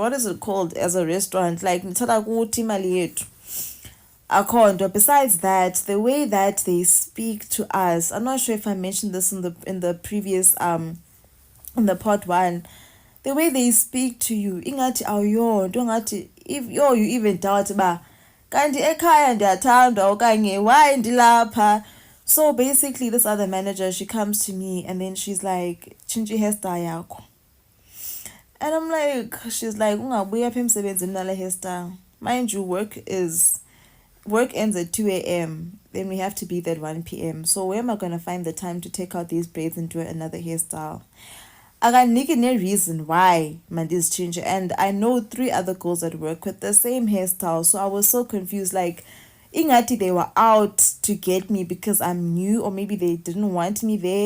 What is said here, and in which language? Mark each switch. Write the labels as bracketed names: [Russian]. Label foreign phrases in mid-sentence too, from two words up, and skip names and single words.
[English] What is it called as a restaurant? Like besides that, the way that they speak to us, I'm not sure if I mentioned this in the previous in the part 1, the way they speak to you, [Xhosa] ingati awuyo ngati [English] if you even doubt [Xhosa] ba kanti ekhaya ndiyathandwa okanye [English] why ndilapha. So basically this other manager, she comes to me and then she's like, [Xhosa] tshintsha hairstyle yakho. [English] And I'm like, she's like, [Xhosa] ungabuya apha emsebenzini nale hairstyle. [English] Mind you, work ends at 2 a.m. Then we have to be there at 1 p.m. So where am I going to find the time to take out these braids and do another hairstyle? akaniki no reason why mandis change. And I know 3 other girls that work with the same hairstyle, so I was so confused, like ingati they were out to get me because I'm new, or maybe they didn't want me there.